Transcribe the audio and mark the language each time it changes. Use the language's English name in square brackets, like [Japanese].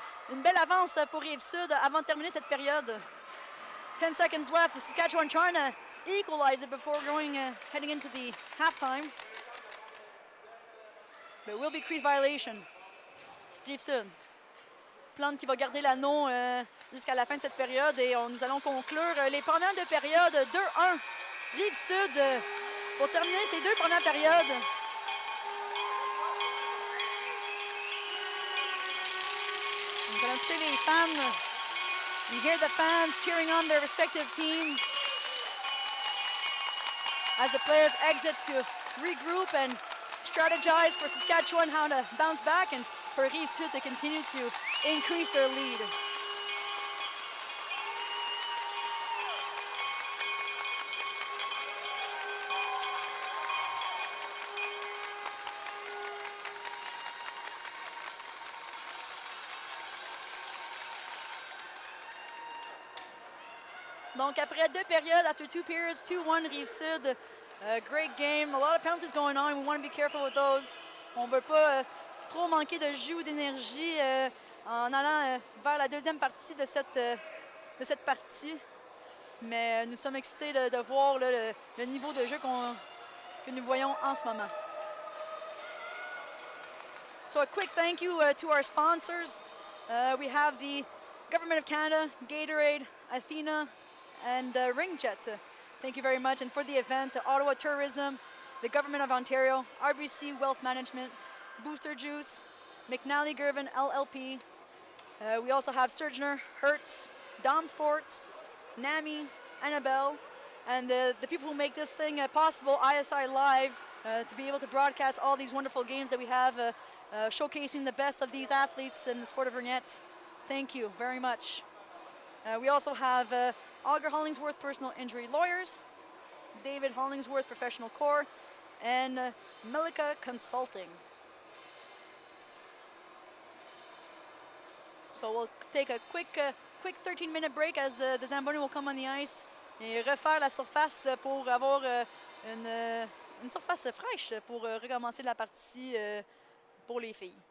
[French] Une belle avance pour Rive-Sud avant de terminer cette période. [English] 10 seconds left. Saskatchewan trying to equalize it before heading into the halftime. But it will be crease violation. [French] Rive-Sud. Plante qui va garder l'anneau jusqu'à la fin de cette période et nous allons conclure les premières deux périodes 2-1. Rive-Sud pour terminer ces deux premières périodes. Nous allons écouter les fans. [English] You hear the fans cheering on their respective teams as the players exit to regroup and strategize for Saskatchewan how to bounce back and for Rive-Sud to continue to increase their lead. [French] Donc, après deux périodes, [English] after two periods, [French] 2-1 Rive-Sud. [English] Great game. A lot of penalties going on. We want to be careful with those. [French] On ne veut pas trop manquer de jus ou d'énergie en allant vers la deuxième partie de cette partie. Mais nous sommes excités de voir le niveau de jeu que nous voyons en ce moment. [English] So a quick thank you to our sponsors. We have the Government of Canada, Gatorade, Athena, and Ringette. Thank you very much. And for the event, Ottawa Tourism, the Government of Ontario, RBC Wealth Management, Booster Juice, McNally Gervin LLP. We also have Surgener, Hertz, Dom Sports, NAMI, Annabelle, and the people who make this thing possible, ISI Live, to be able to broadcast all these wonderful games that we have, showcasing the best of these athletes in the sport of Ringette. Thank you very much. We also have Auger Hollingsworth Personal Injury Lawyers, David Hollingsworth Professional Corps, and Melika Consulting. So we'll take a quick 13-minute break as the Zamboni will come on the ice [French] et refaire la surface pour avoir une surface fraîche pour recommencer la partie pour les filles.